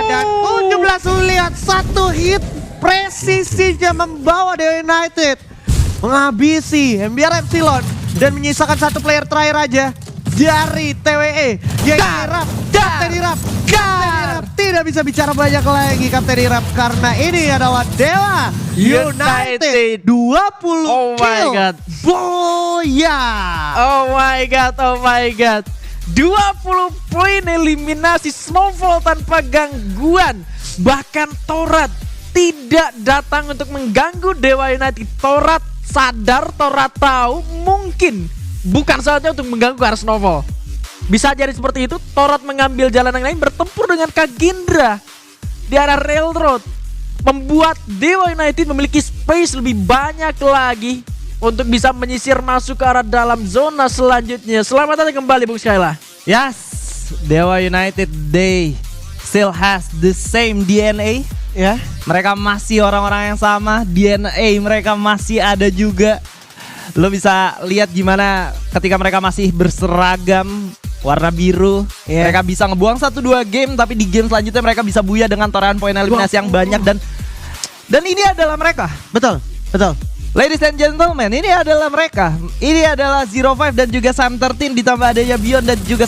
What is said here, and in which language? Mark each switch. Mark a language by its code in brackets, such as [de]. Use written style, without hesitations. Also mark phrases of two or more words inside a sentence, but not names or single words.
[id] Dan 17 lihat 1 hit presisinya membawa Dewa United menghabisi MBR Epsilon dan menyisakan 1 player terakhir aja dari TWE yaitu Irap. Kapten Irap tidak bisa bicara banyak lagi Kapten Irap karena ini adalah Dewa United 20 [en] my kill. god. Boya. Oh my god. [id] 20 poin eliminasi, Snowfall tanpa gangguan. Bahkan Torat tidak datang untuk mengganggu Dewa United. Torat sadar, Torat tahu mungkin bukan saatnya untuk mengganggu arah Snowfall. Bisa jadi seperti itu. Torat mengambil jalan yang lain, bertempur dengan Kagindra di arah Railroad, membuat Dewa United memiliki space lebih banyak lagi untuk bisa menyisir masuk ke arah dalam zona selanjutnya. Selamat datang kembali Bung Skyla. [en] Yes, Dewa United, they still has the same DNA ya. [id] Mereka masih orang-orang yang sama, DNA mereka masih ada juga. Lo bisa lihat gimana ketika mereka masih berseragam warna biru, mereka bisa ngebuang 1-2 game, tapi di game selanjutnya mereka bisa buya dengan torehan poin eliminasi yang banyak. Dan ini adalah mereka. Betul. [en] Ladies and gentlemen, [id] ini adalah mereka. Ini adalah 05 dan juga Sam 13 ditambah adanya Bion dan juga